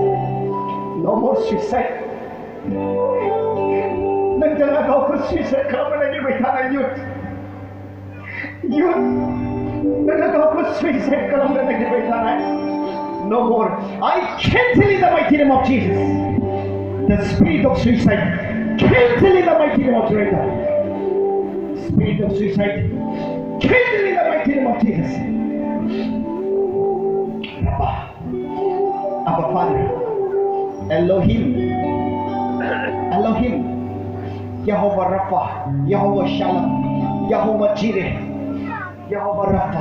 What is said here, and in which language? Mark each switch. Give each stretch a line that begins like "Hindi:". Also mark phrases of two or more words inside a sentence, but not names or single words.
English: No more suicide.
Bodo: नोंथाङा गावखौ suicide खालामनो नागिरबाय थानाय youth. नोंथाङा गावखौ suicide खालामनो नागिरबाय थानाय.
English: No more. I cancel in the mighty name of Jesus. The spirit of suicide. Cancel in the mighty name of Jesus. Spirit of suicide. Cancel in the mighty name of Jesus. Abba Father, Elohim, Jehovah Rapha, Jehovah Shalom, Jehovah Jireh, Jehovah Rapha.